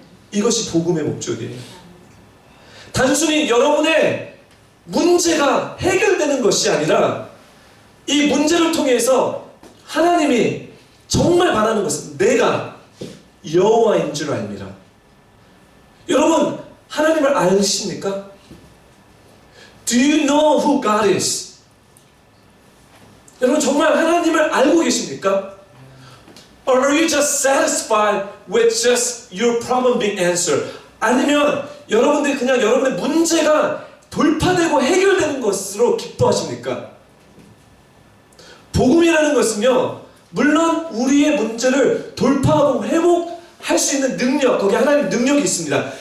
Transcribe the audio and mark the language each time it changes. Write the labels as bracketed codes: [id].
[ko] 이것이 복음의 목적이에요. 단순히 여러분의 문제가 해결되는 것이 아니라 이 문제를 통해서 하나님이 정말 바라는 것은 내가 여호와인 줄 알미라. 여러분 하나님을 아십니까? [en] Do you know who God is? [ko] 여러분 정말 하나님을 알고 계십니까? [en] Or are you just satisfied with just your problem being answered? [ko] 아니면 여러분들이 그냥 여러분의 문제가 돌파되고 해결되는 것으로 기뻐하십니까? 복음이라는 것은요, 물론 우리의 문제를 돌파하고 회복할 수 있는 능력, 거기에 하나님의 능력이 있습니다.